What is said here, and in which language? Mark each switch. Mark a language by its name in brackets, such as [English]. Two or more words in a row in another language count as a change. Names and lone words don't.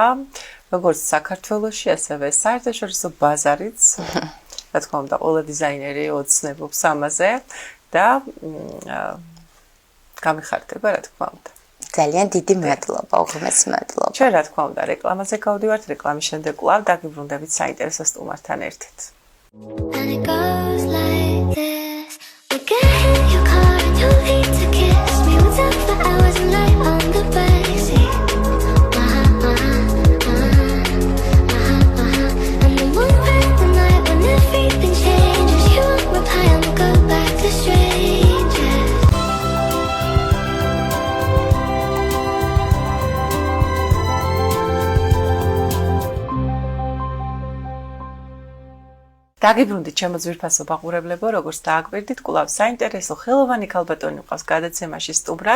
[Georgian] და როგორც საქართველოში, ასევე საერთაშორისო ბაზარიც რა თქმა უნდა, ყველა დიზაინერი ოცნებობს ამაზე და გამიხარდება, რა თქმა უნდა. ძალიან დიდი მადლობა, უღრმესი მადლობა. ჩვენ რა თქმა უნდა, რეკლამაზე გავდივართ, რეკლამის შემდეგ კვლავ დაგიბრუნდებით საინტერესო სტუმართან ერთად. [English] And it goes like this. We get in your car and you need to kiss me. We talk for hours and lie on the backseat. And then one night the night when everything changes, you won't reply and we'll go back to strangers. [Georgian] დაგიბრუნდით ჩემო ძვირფასო ბაყურებლებო, როგორც დააკვირდით, კვლავ საინტერესო ხელოვანი ქალბატონი მყავს გადაცემაში სტუმრად.